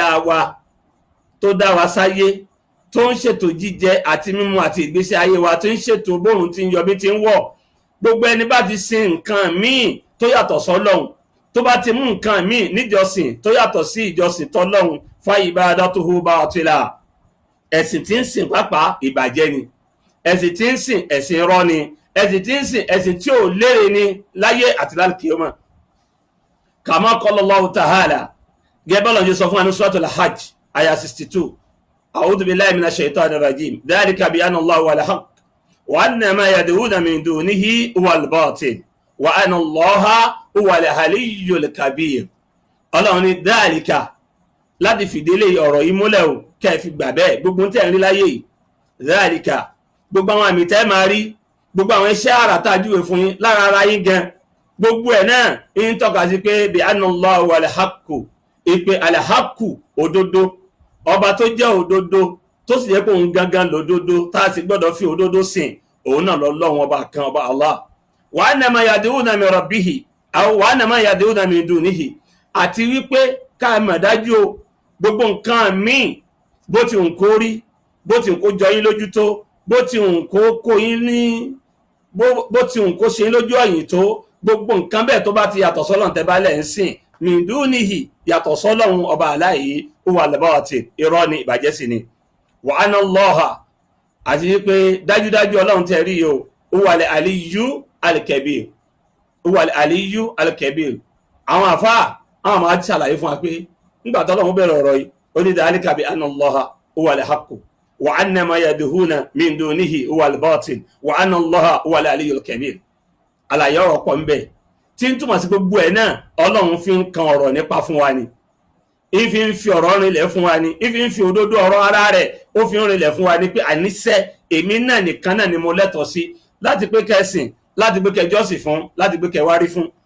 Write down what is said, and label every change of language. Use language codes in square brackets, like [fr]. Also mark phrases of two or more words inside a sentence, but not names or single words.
[yo] wa tó dá wa sáyé tó ń ṣètò jíjẹ àti mímu àti ìgbésí ayé wa tó ń ṣètò bóòrùn tí ń yọ bí ti ń wọ̀ gbogbo ẹni bá ti sin nǹkan míì tó yàtọ̀ sọ́lọ́run tó bá ti mú nǹkan míì níjọsìn tó yàtọ̀ sí ìjọsìn tọ́lọ́run fa [ar] عبادته باطلة [yo] ẹ̀sìn tí ń sìn pàápàá ìbàjẹ́ ni ẹ̀sìn tí ń sìn ẹ̀sìn irọ́ ni ẹ̀sìn tí ń sìn ẹ̀sìn tí ò lérè ni láyé àti lálùkìyámà [ar] كما قال الله تعالى [yo] gẹ́gẹ́ lọ́nà sọ fún [ar] سورة الحج آية 62 أعوذ بالله من الشيطان الرجيم ذلك بأن الله هو الحق وأن ما يدعون من دونه هو الباطل وأن الله هو العلي الكبير [yo] ọlọ́run ní dhalika láti fìdílé ọ̀rọ̀ yìí múlẹ̀ o kẹfì gbà bẹ́ẹ̀ gbogbo tẹ́ ń rí láyé yìí dhalika gbogbo àwọn àmì tẹ́ máa rí gbogbo àwọn iṣẹ́ àrà tá a júwe fún yín lára ara yín gan gbogbo ẹ̀ náà ń tọ́ka sí pé [ar] بأن الله هو الحق [yo] ìpè al-haqqu òdodo ọba tó jẹ́ òdodo tó sì jẹ́ pé òun gangan lòdodo tá a sì gbọ́dọ̀ fi òdodo sìn òun náà lọ́lọ́run ọba kan ọba Allah [ar] وأن ما يدعون من ربه أو وأن ما يدعون من دونه [yo] àti wípé ká mọ̀ dájú o gbogbo nǹkan míì bó ti ń kó rí bó ti ń kó jọ yín lójú tó bó ti ń kó yín ní bó ti ń kó ṣe yín lójú ọ̀yìn tó gbogbo nǹkan bẹ́ẹ̀ tó bá ti yàtọ̀ sọ́lọ́run tẹ́ bá lẹ̀ ń sìn [ar] من دونه [yo] yàtọ̀ sọ́lọ́run ọba aláyé [ar] هو الباطل [yo] irọ́ ni ìbàjẹ́ sí ni [ar] وأن [yo] Allaha àti wípé dájúdájú ọlọ́run tẹ́ rí o [ar] هو العلي الكبير هو العلي الكبير [yo] àwọn àfáà àwọn máa ṣàlàyé fún wa pé nígbà tọ́lọ́run bẹ̀rẹ̀ ọ̀rọ̀ yìí ó ní [ar] ذلك بأن الله هو الحق وأن ما يدعون من دونه هو الباطل وأن الله هو العلي الكبير [yo] àlàyé ọ̀rọ̀ pọ̀ ń bẹ tí ń túmọ̀ sí gbogbo ẹ̀ náà ọlọ́run fi ń kan ọ̀rọ̀ nípa fún wa ni ìfi ń fi ọ̀rọ̀ rinlẹ̀ fún wa ni ìfi ń fi òdodo ọ̀rọ̀ ara rẹ̀ ó fi ń rinlẹ̀ fún wa ni pé àníṣe èmi náà nìkan náà ni mo lẹ́tọ̀ọ́ sí láti pé kẹ́sìn láti pé kẹjọ́sìn fún láti pé kẹwárí fún